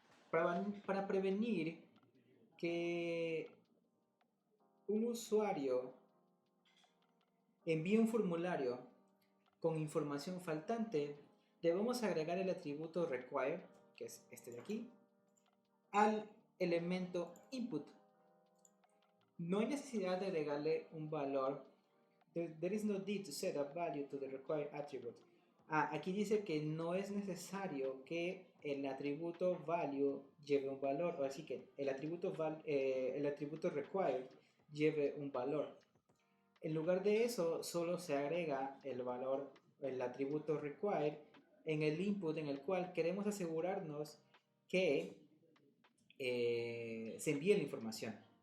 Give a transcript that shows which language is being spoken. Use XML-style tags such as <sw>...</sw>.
<es>Para prevenir que un usuario envíe un formulario con información faltante, debemos agregar el atributo require, que es este de aquí, al elemento input. No hay necesidad de agregarle un valor.</es> <en>There is no need to set a value to the required attribute.</en> <es>Aquí dice que no es necesario que el atributo value lleve un valor, o así que el atributo required lleve un valor. En lugar de eso, solo se agrega el atributo required en el input en el cual queremos asegurarnos que se envíe la información.</es>